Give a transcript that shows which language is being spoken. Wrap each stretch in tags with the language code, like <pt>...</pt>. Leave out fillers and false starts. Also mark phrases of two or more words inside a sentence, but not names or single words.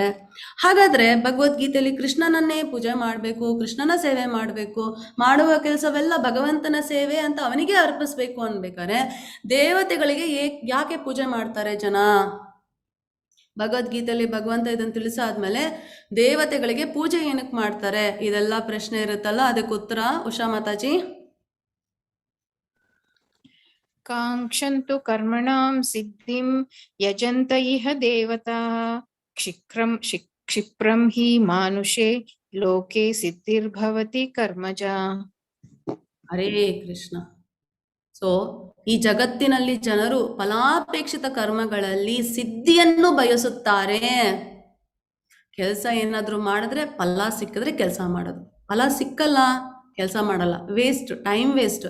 <kn>ಹಾಗಾದರೆ ಭಗವದ್ಗೀತೆಯಲ್ಲಿ ಕೃಷ್ಣನನ್ನೇ ಪೂಜೆ ಮಾಡಬೇಕು, ಕೃಷ್ಣನ ಸೇವೆ ಮಾಡಬೇಕು, ಮಾಡುವ ಕೆಲಸವೆಲ್ಲ ಭಗವಂತನ ಸೇವೆ ಅಂತ ಅವನಿಗೆ ಅರ್ಪಿಸ್ಬೇಕು ಅನ್ಬೇಕಾದ್ರೆ ದೇವತೆಗಳಿಗೆ ಯಾಕೆ ಪೂಜೆ ಮಾಡ್ತಾರೆ ಜನ? ಭಗವದ್ಗೀತೆಯಲ್ಲಿ ಭಗವಂತ ಇದನ್ನು ತಿಳಿಸಾದ್ಮೇಲೆ ದೇವತೆಗಳಿಗೆ ಪೂಜೆ ಏನಕ್ಕೆ ಮಾಡ್ತಾರೆ, ಇದೆಲ್ಲ ಪ್ರಶ್ನೆ ಇರುತ್ತಲ್ಲ, ಅದಕ್ಕೆ ಉತ್ತರ ಉಷಾ ಮಾತಾಜಿ.</kn> <sa>ಕಾಂಕ್ಷಂತು ಕರ್ಮಣಾಂ ಸಿದ್ಧಿಂ ಯಜಂತ ಇಹ ದೇವತಾ ಕ್ಷಿಪ್ರಂ ಹಿ ಮಾನುಷೇ ಲೋಕೆ ಸಿದ್ಧಿರ್ಭವತಿ ಕರ್ಮಜ. ಹರೇ ಕೃಷ್ಣ.</sa> <kn>ಸೊ ಈ ಜಗತ್ತಿನಲ್ಲಿ ಜನರು ಫಲಾಪೇಕ್ಷಿತ ಕರ್ಮಗಳಲ್ಲಿ ಸಿದ್ಧಿಯನ್ನು ಬಯಸುತ್ತಾರೆ. ಕೆಲಸ ಏನಾದರೂ ಮಾಡಿದ್ರೆ ಫಲ ಸಿಕ್ಕಿದ್ರೆ ಕೆಲಸ ಮಾಡೋದು, ಫಲ ಸಿಕ್ಕಲ್ಲ ಕೆಲಸ ಮಾಡಲ್ಲ, ವೇಸ್ಟ್,</kn> <en>time waste.</en>